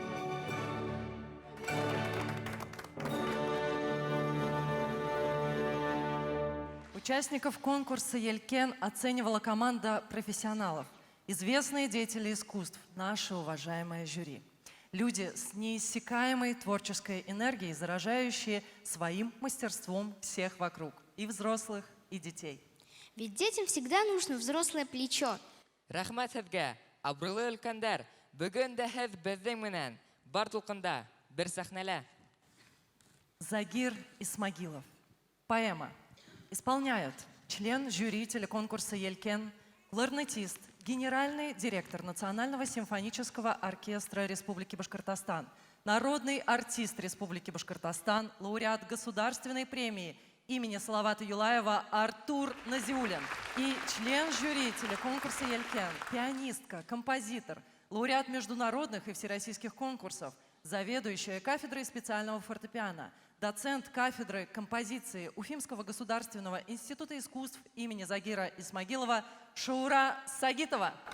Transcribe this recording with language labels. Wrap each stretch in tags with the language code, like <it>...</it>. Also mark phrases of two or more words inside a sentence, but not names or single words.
<ru>Участников конкурса «Елкен» оценивала команда профессионалов, известные деятели искусств, наше уважаемое жюри. Люди с неиссякаемой творческой энергией, заражающие своим мастерством всех вокруг, и взрослых, и детей. Ведь детям всегда нужно взрослое плечо.</ru> <ba>Рәхмәт һезгә, абруйлы өлкәннәр, бүген дә һез безнең менән бар тулкында, бер сәхнәлә.</ba> <ru>Загир Исмагилов. Поэма. Исполняют член жюри телеконкурса «Елкен», кларнетист, генеральный директор Национального симфонического оркестра Республики Башкортостан, народный артист Республики Башкортостан, лауреат государственной премии имени Салавата Юлаева Артур Назиуллин и член жюри телеконкурса «Елкен», пианистка, композитор, лауреат международных и всероссийских конкурсов, заведующая кафедрой специального фортепиано, доцент кафедры композиции Уфимского государственного института искусств имени Загира Исмагилова Шаура Сагитова.</ru>